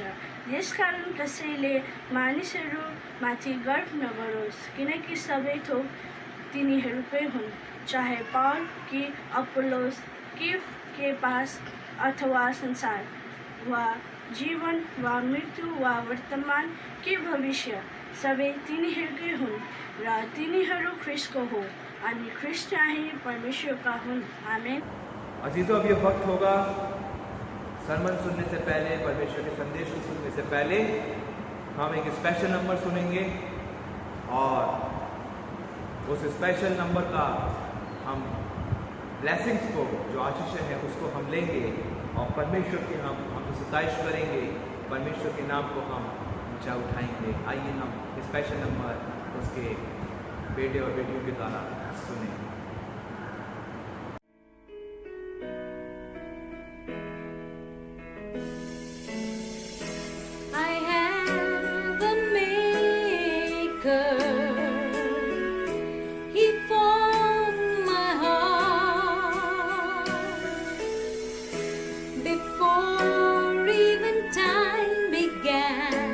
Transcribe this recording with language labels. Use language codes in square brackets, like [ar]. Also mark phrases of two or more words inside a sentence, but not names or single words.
[ne] यसकारण कसैले मानिसहरूमाथि गर्व नगरोस्, किनकि सबै थोक तिनीहरूकै हुन्, चाहे पौल कि अपुल्लोस कि केफास अथवा संसार वा जीवन वा मृत्यु वा वर्तमान कि भविष्य, सबै तिनीहरूकै हुन् र तिनीहरू ख्रिस्टको हो, अनि ख्रिस्ट चाहिँ परमेश्वरका हुन्, आमेन। [hi] अजीजों, अब ये वक्त होगा सरमन सुनने से पहले, परमेश्वर के संदेश को सुनने से पहले हम एक [en] special number [hi] सुनेंगे, और उस [en] special number [hi] का हम ब्लेसिंग्स को, जो आशीष है उसको हम लेंगे और परमेश्वर की हम सताइश करेंगे परमेश्वर के नाम को हम ऊंचा उठाएंगे। आइए हम [en] special number [hi] उसके बेटे और बेटियों के द्वारा सुने। [en] I have a maker. He formed my heart before even time began.